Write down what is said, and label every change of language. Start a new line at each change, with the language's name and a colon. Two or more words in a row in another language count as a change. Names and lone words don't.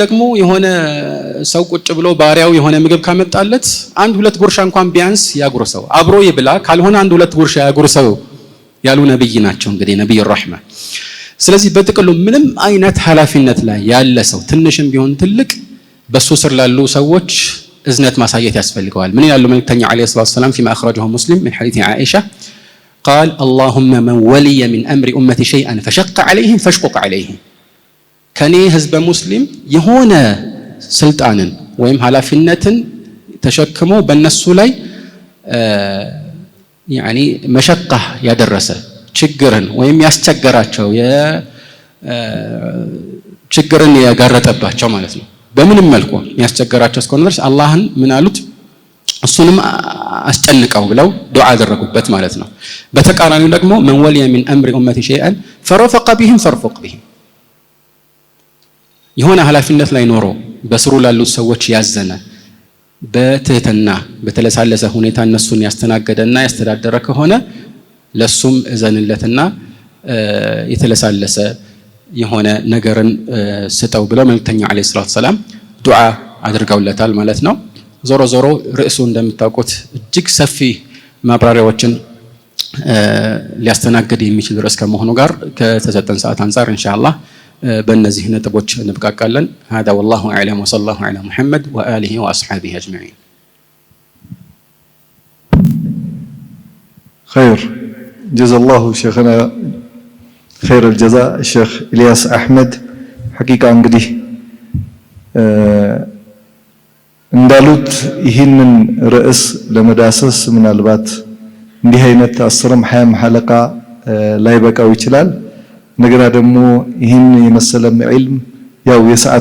Amharic: ደግሞ የሆነ ሰው ቁጭ ብሎ ባሪያው የሆነ ምግብ ካመጣለት አንድ ሁለት ጉርሻ እንኳን ቢያንስ ያጉርሰው፣ አብሮ ይብላ፣ ካልሆነ አንድ ሁለት ጉርሻ ያጉርሰው ያሉ ነብይ ናቸው እንግዲህ ነብዩ ረህማ። ስለዚህ በጥቅሉ ምንም አይነት ኃላፊነት ላይ ያለ ሰው ትንሽም ቢሆን ትልቅ በሱ ስር ላሉ ሰዎች እዝነት ማሳየት ያስፈልገዋል። ምን ይላሉ መልእክተኛ
Arabic: عليه الصلاة والسلام فيما اخرجه مسلم من حديث عائشه قال اللهم من ولي من امر امتي شيئا فشق عليهم فاشقق عليه
Amharic: ከኔ ህዝበ ሙስሊም የሆነ ስልጣንን ወይም ኃላፊነትን ተሸክሞ በእነሱ ላይ يعني መሸቃ ያደረሰ ችግርን ወይም ያስቸገራቸው ችግርን ያጋረጠባቸው ማለት ነው። በምንም መልኩ ያስቸገራቸው እስከሆነ ድረስ አላህን ምን አሉት እሱንም አስጨንቀው ብለው ዱዓ አደረጉበት ማለት ነው። በተቃራኒው ደግሞ
Arabic: من ولي من امر امتي شيئا فرفق بهم فارفق بهم
Amharic: የሆነ ኃላፊነት ላይ ኖሮ በስሩ ላሉት ሰዎች ያዘነ በትህትና በተለሳለሰ ሁኔታ እነሱን ያስተናገደና ያስተዳደረ ከሆነ ለሱም እዘንለትና የተለሳለሰ የሆነ ነገርን ስጠው ብለው መልእክተኛ
Arabic: عليه صلاة سلام
Amharic: ዱዓ አድርገውለታል ማለት ነው። ዞሮ ዞሮ ርዕሱ እንደምታውቁት እጅግ ሰፊ ማብራሪያዎችን ሊያስተናግድ የሚችል ርዕስ ከመሆኑ ጋር ከተሰጠን ሰዓት አንፃር ኢንሻአላህ በእነዚህ ነጥቦች እንብቃቃለን።
Arabic: هذا والله اعلم وصلى الله على محمد واله واصحابه اجمعين. خير جزا الله شيخنا خير الجزاء الشيخ إلياس أحمد حقيقة
Amharic: እንግዲህ እንዳሉት ይህንን ርዕስ ለመዳሰስ ምናልባት እንዲህ አይነት 10ም 20ም ሐለቃ ላይ በቃው ይችላል። ነገራ ደግሞ ይህን የመሰለም ዒልም ያው የሰዓት